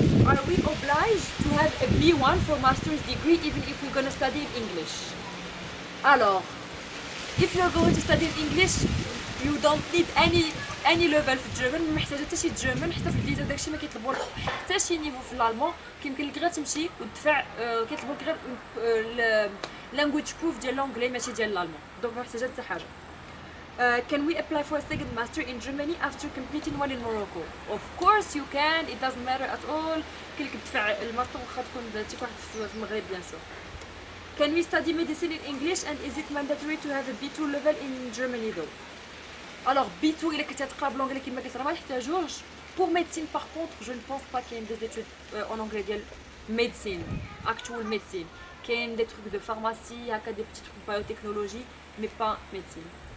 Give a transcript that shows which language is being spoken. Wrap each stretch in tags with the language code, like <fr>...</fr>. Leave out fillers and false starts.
<en>are we obliged to have a B1 for master's degree even if we're going to study in English alors if you're going to study in English you don't need any level في German</en> <ar>ما محتاجه حتى شي German حتى في الفيزا داكشي ما كيطلبوا حتى شي نيفو في الالمان كيمكن لك غير تمشي وتدفع كيطلبوا لك غير</ar> <en>language proof</en> <ar>ديال لونجلي ماشي ديال الالمان دونك ما محتاجه حتى حاجه</ar> <en>can we apply for a second master in Germany after completing one in Morocco? Of course you can, it doesn't matter at all.</en> <ar>كلك تدفع الماستر واخا تكون درتي واحد في المغرب</ar> <fr>bien sûr.</fr> <en>Can we study medicine in English and is it mandatory to have a B2 level in Germany though?</en> <ar>Alors B2 إلا كنتي تقرا بالانجلي كما قلت راه ما يحتاجوش.</ar> <fr>Pour médecine par contre, je ne pense pas qu'il y ait des études en anglais ديال médecine, actual médecine.</fr> <ar>كاين</ar> <fr>des trucs de pharmacie, هكا des petits trucs de biotechnologie, mais pas médecine.</fr>